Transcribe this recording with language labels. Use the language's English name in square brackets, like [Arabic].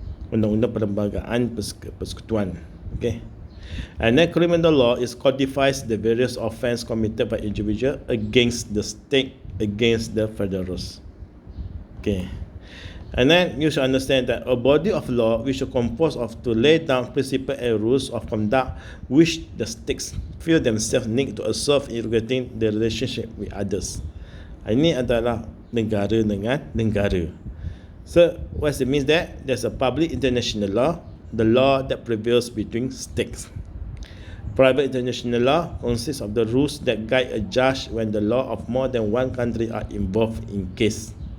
[Malay] Undang-undang perlembagaan persekutuan. [English] Okay. And then criminal law is codifies the various offence committed by individual against the state, against the federals. Okay. And then you should understand that a body of law which is composed of to lay down principles and rules of conduct which the states feel themselves need to observe in regulating the relationship with others. [Malay] Ini adalah negara dengan negara. [English] So what it means that there's a public international law, the law that prevails between states. Private international law consists of the rules that guide a judge when the law of more than one country are involved in case.